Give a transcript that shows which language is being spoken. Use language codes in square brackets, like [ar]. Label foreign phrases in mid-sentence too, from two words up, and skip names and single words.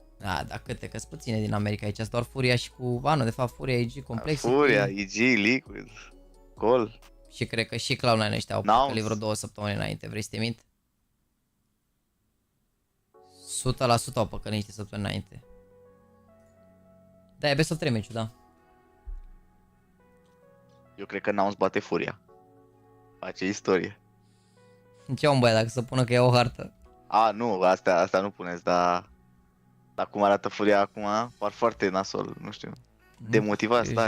[ro] Da, dar câte, că-s puține din America aici, doar Furia și cu... nu, de fapt Furia, IG, Complexity. Furia, IG, Liquid, Call. Și cred că și Cloud9 ăștia au păcălit vreo 2 săptămâni înainte, vrei să te mint? 100% au păcălit niște săptămâni înainte. Da, e [en] best of [ro] 3 meciul, da. Eu cred că Nouns bate Furia. Face istorie. Ce om băia, dacă să pună că e o hartă? A, nu, astea nu puneți, dar cum arată Furia acum, par foarte nasol, nu știu. Demotivat tare.